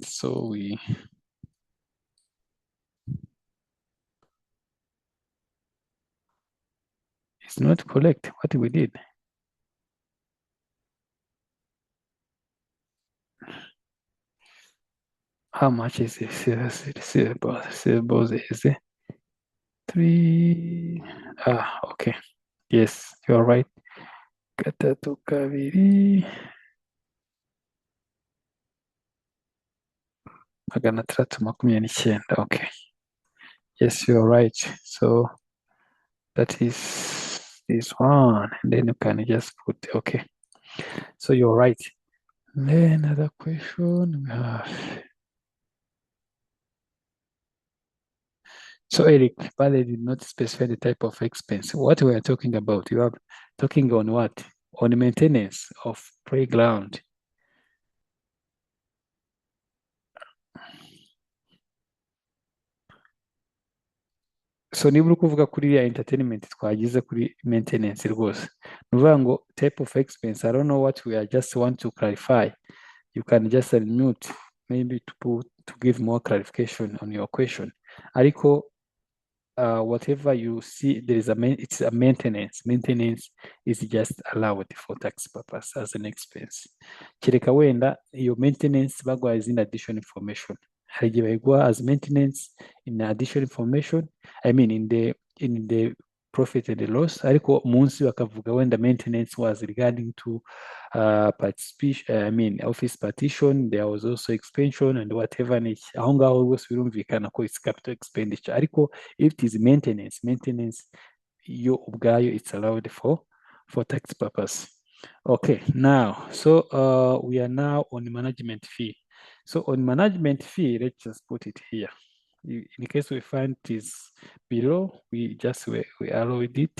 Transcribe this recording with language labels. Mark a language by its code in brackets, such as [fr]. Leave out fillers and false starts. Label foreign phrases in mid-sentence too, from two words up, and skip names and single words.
[en] So it's not correct what we did. How much is this? Receivables is it? 3. Okay. Yes, you're right. [rw] Gatatu kabiri. Magana atandatu makumyabiri n'icyenda. [en] Okay. Yes, you're right. So that is this one. And then you can just put, okay. So you're right. Then another question we have. So Eric, but they did not specify the type of expense. What we are talking about, you are talking on what? On the maintenance of playground. So [rw] niba uri kuvuga kuri ya [en] entertainment [rw] twagize kuri [en] maintenance [rw] rwose, ni ukuvuga ngo [en] type of expense, I don't know what we are just want to clarify. You can just unmute maybe to give more clarification on your question. Ariko whatever you see, it's a maintenance. Maintenance is just allowed for tax purpose as an expense. [rw] Kereka wenda iyo maintenance bagwa [en] as in additional information. [rw] Hari igihe bayigwa [en] as maintenance in additional information. I mean in the profit and loss [rw] ariko munsi bakavuga [en] when the maintenance was regarding to participation, office partition, there was also expansion and whatever [rw] aho ngaho rwose birumvikana ko [en] it's capital expenditure ariko if it is maintenance [rw] yo ubwayo [en] it's allowed for tax purpose. Okay, now so we are now on management fee. So on management fee, let's just put it here. In case we find it is below, we allowed it.